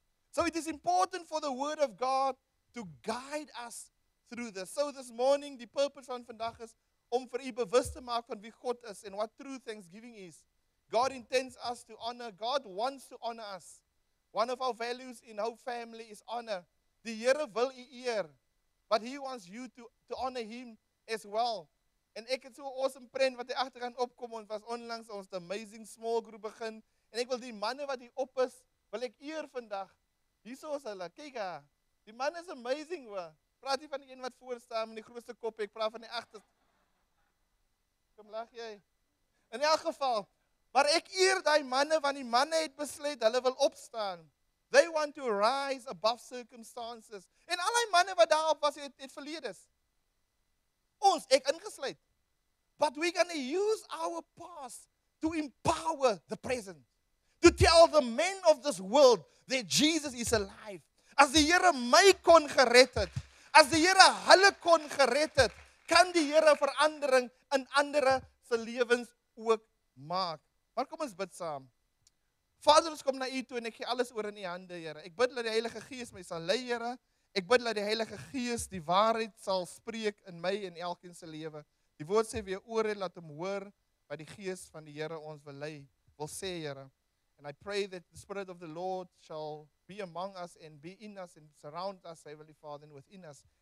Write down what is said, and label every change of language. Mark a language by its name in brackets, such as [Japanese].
[English] So it is important for the Word of God to guide us through this. So this morning, [Afrikaans] die purpose van vandag is om vir u bewus te maak van wie God is en [English] what true thanksgiving is. God intends us to honor. God wants to honor us. One of our values in our family is honor. [Afrikaans] Die Here wil u eer, [English] but He wants you to honor Him as well. [Afrikaans] En ek het so 'n awesome prent wat hy agteraan opkom, ons was onlangs ons amazing small group begin, en ek wil die manne wat hier op is, wil ek eer vandag. Hierso is hulle, kyk haar. Die man is amazing hoor. Praat nie van die een wat voor staan met die grootste kop, ek praat van die agterste. Kom lag jy. In elk geval, maar ek eer daai manne, want die manne het besluit, hulle wil opstaan. [English] They want to rise above circumstances. [Afrikaans] En al die manne wat daarop was, het verledes. Ons, ek ingesluit. [English] But we're going to use our past to empower the present. To tell the men of this world that Jesus is alive. [Afrikaans] As die Here my kon gered het, as die Here hulle kon gered het, kan die Here verandering in ander se lewens ook maak. Maar kom ons bid saam. Vader, ons kom na U toe en ek gee alles oor in U hande, Here. Ek bid dat die Heilige Gees my sal lei, Here. Ek bid dat die Heilige Gees die waarheid sal spreek in my en elkeen se lewe. Die woord sê wie oor het, laat hom hoor wat die Gees van die Here ons wil lei, wil sê, Here. [English] And I pray that the Spirit of the Lord shall be among us and be in us and surround us, Heavenly Father, and within us.